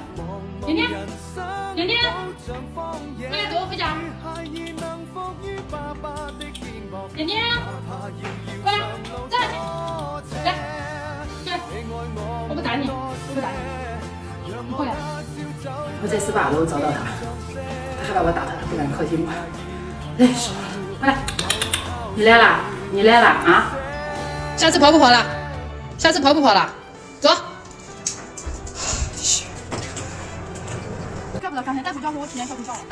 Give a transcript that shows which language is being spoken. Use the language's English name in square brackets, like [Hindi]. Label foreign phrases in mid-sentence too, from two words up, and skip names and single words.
[Chinese] 點點，點點，過來走回家。點點，過來，站起來，來，我不打你，我不打你，你過來。我在18 樓找到他，他害怕我打他，他不敢靠近我。累死我了，快来，你来了，你来了啊！下次跑不跑了？下次跑不跑了？走。怪不得刚才大夫叫我提前小睡觉了。